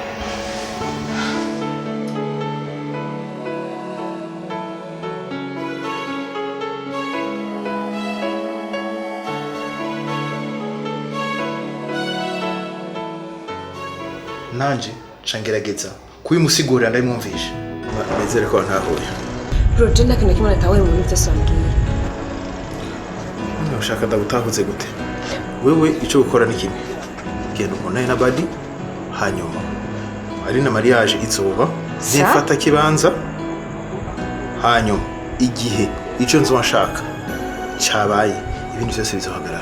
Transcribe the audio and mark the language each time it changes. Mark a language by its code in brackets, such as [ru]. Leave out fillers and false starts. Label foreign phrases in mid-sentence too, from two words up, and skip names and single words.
[rn] nanje cangerageza kubimusigurira ndabimwumvisha nizere ko ntahuye Roger nta kintu kimwe natawe mu bintu byose wambwiye ushaka ndagutahuze gute? Wewe icyo gukora ni kimwe, genda ubonane na Badi, hanyuma ari na mariage izuba zifata kibanza, hanyuma igihe icyo nshaka cyabaye ibindi byose bizohagarara.